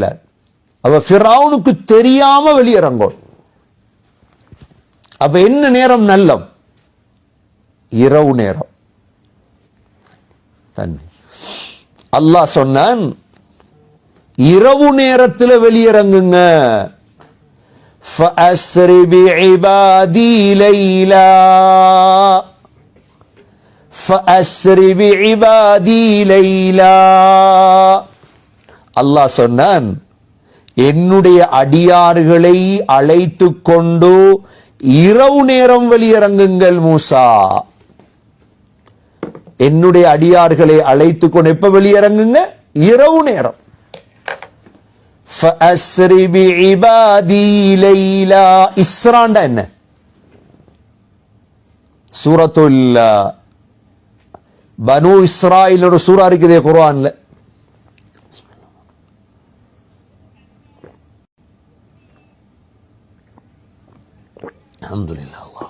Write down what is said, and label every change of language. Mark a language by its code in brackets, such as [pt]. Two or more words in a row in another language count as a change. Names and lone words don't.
[ta] அப்ப ஃபிரௌனுக்கு தெரியாம வெளியிறங்கும். அப்ப என்ன நேரம் நல்லம்? இரவு நேரம். அல்லாஹ் சொன்னான் இரவு நேரத்தில் வெளியிறங்குங்க. [ar] فَأَسْرِ بِعِبَادِي لَيْلًا فَأَسْرِ بِعِبَادِي لَيْلًا. [ta] அல்லாஹ் சொன்னான் என்னுடைய அடியார்களை அழைத்துக் கொண்டு இரவு நேரம் வெளியிறங்குங்கள் மூசா. என்னுடைய அடியார்களை அழைத்துக் கொண்டு எப்ப வெளியிறங்குங்க? இரவு நேரம். [ar] فَأَسْرِ بِعِبَادِي لَيْلًا. [ta] இஸ்ராண்டா என்ன? சூரத்துல் பனு இஸ்ராயில் ஒரு சூரா இருக்குதே குர்ஆன்ல. அல்ஹம்துலில்லாஹ்.